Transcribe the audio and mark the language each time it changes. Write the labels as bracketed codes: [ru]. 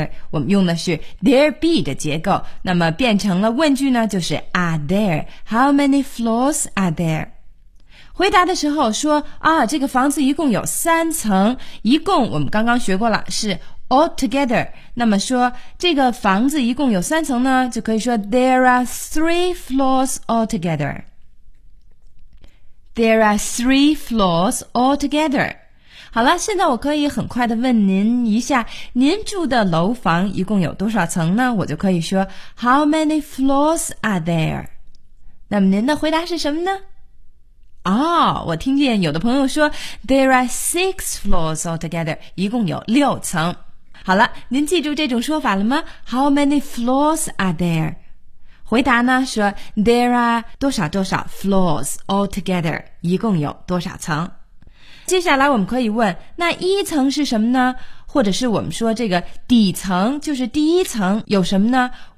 [zh] 我们用的是 there be 的结构，那么变成了问句呢，就是 are there? [en] How many floors are there? [zh] 回答的时候说啊，这个房子一共有三层，一共我们刚刚学过了是altogether， 那么说这个房子一共有三层呢，就可以说 [en] There are three floors altogether。 [zh] 好了，现在我可以很快的问您一下，您住的楼房一共有多少层呢？我就可以说 [en] How many floors are there? [zh] 那么您的回答是什么呢？我听见有的朋友说 [en] There are six floors altogether， [zh] 一共有六层。好了，您记住这种说法了吗？ [en] How many floors are there? [zh] 回答呢说 [en] There are [zh] 多少多少 floors altogether， 一共有多少层。接下来我们可以问那一层是什么呢，或者是我们说这个底层就是第一层有什么呢？